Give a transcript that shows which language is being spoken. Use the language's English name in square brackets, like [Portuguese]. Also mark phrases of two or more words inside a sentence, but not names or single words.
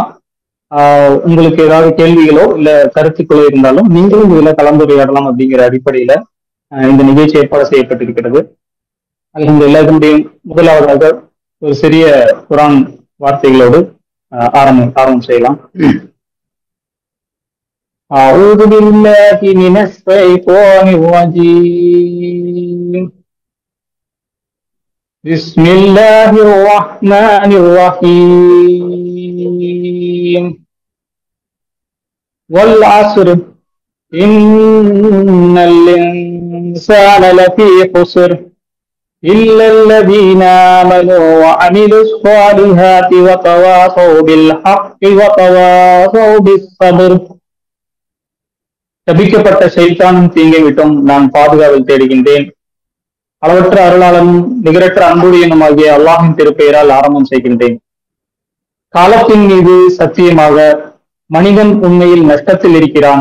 [Tamil] உங்களுக்கு ஏதாவது கேள்விகளோ இல்ல கருத்துக்களோ இருந்தாலும் நீங்களும் இதுல கலந்துரையாடலாம் அப்படிங்கிற அடிப்படையில இந்த நிகழ்ச்சி ஏற்பாடு செய்யப்பட்டிருக்கிறது. அல்ஹம்துலில்லாஹ், இதனுடைய முதலாவதாக ஒரு சிறிய குர்ஆன் வார்த்தைகளோடு ஆரம்பம் செய்யலாம். [Arabic] أعوذ بالله من الشيطان الرجيم. بسم الله الرحمن الرحيم. والعصر إن الإنسان لفي خسر إلا الذين آمنوا وعملوا الصالحات وتواصوا بالحق وتواصوا بالصبر. [Tamil] தபிக்கப்பட்ட ஷைத்தானும் தீங்கை விட்டும் நான் பாதுகாவல் தேடுகின்றேன். அளவற்ற அருளாளனும் நிகரற்ற அன்புடையனுமாகிய அல்லாஹின் திருப்பெயரால் ஆரம்பம் செய்கின்றேன். காலத்தின் மீது சத்தியமாக மனிதன் உண்மையில் நஷ்டத்தில் இருக்கிறான்.